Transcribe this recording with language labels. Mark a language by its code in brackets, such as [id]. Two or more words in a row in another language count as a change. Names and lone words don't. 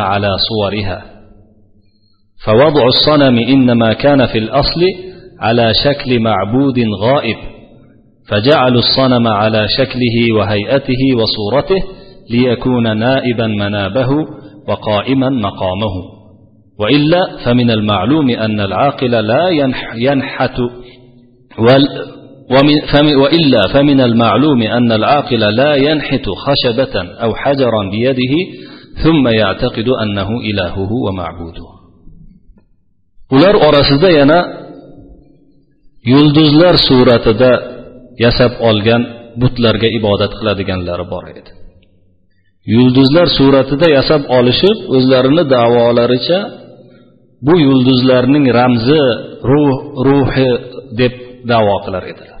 [ar] على صورها، فوضع الصنم إنما كان في الأصل على شكل معبود غائب، فجعلوا الصنم على شكله وهيئته وصورته ليكون نائبا منابه وقائما مقامه وإلا فمن المعلوم أن العاقل لا ينحت وإلا فمن المعلوم أن العاقل لا ينحت خشبة أو حجرا بيده ثم يعتقد أنه إلهه ومعبوده. [uz] ular orasida yana yulduzlar suratida yasab olgan butlarga ibodat qiladiganlar bor edi. Yulduzlar suratida yasab olishib, o'zlarini da'volaricha bu yulduzlarning ramzi, ruhi deb da'vo qilar edilar.